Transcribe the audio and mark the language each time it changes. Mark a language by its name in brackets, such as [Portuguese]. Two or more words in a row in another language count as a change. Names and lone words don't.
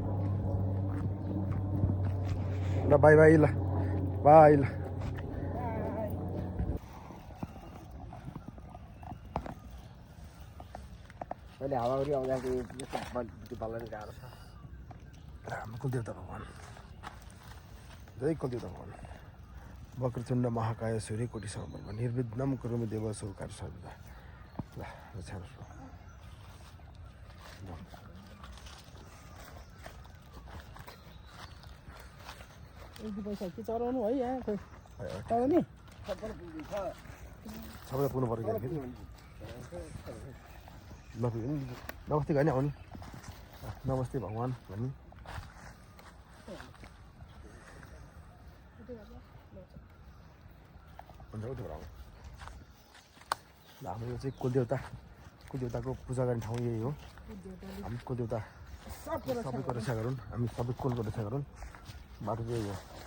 [Nepali] ल बाई बाई ल बाई ल अहिले हावाहुरी आउँदाखेरि यस्तो पाल्न गाह्रो छ हाम्रो कुलदेवता भगवान् जय कुलदेवता भगवान् [Sanskrit] वक्रतुण्ड महाकाय सूर्यकोटि समप्रभ निर्विघ्नं कुरु देव सर्वकार्य सर्वदा [Nepali] ल पैसा के चढाउनु है यहाँ खोइ चढाउने सबैलाई पुग्नु पऱ्यो फेरि नमस्ते गर्ने आउने नमस्ते भगवान् भन्ने हुन्छ उठेर आउनु ल हाम्रो यो चाहिँ कुलदेवताको पूजा गर्ने ठाउँ यही हो हामी कुलदेवता सबैको रक्षा गरौँ हामी सबै कुलको रक्षा गरौँ बाटो चाहिँ यही हो